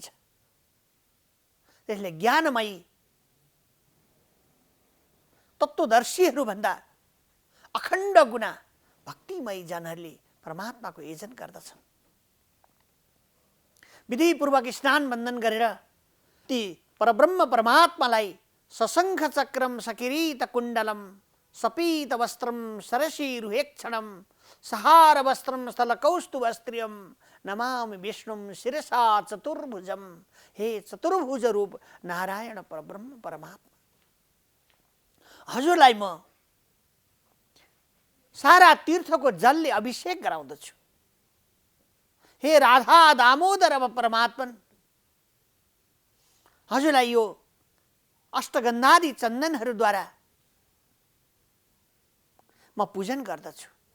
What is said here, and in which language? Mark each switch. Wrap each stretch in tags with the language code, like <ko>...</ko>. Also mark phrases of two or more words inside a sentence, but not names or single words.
<ne>त्यसले ज्ञानमयी तत्त्वदर्शीहरू भन्दा अखण्ड गुना भक्तिमयी जनहरूले परमात्माको योजन गर्दछन्। विधिपूर्वक स्नान बन्दन गरेर ती परब्रह्म परमात्मालाई</ne> <sa>सशङ्ख चक्रम सकिरीट कुण्डलम सपीत वस्त्रम सरसीरुहेक्षणम सहार वस्त्रम स्थलकौस्तुभस्त्रियम नमामि विष्णुम शिरसा चतुर्भुजम।</sa> <ne>हे चतुर्भुज रूप नारायण परब्रह्म परमात्मा, हजुरलाई म सारा तीर्थको जलले अभिषेक गराउँदछु। हे राधा दामोदर अब परमात्मन, हजुरलाई यो अष्टगन्धादि चन्दनहरूद्वारा म पूजन गर्दछु।</ne>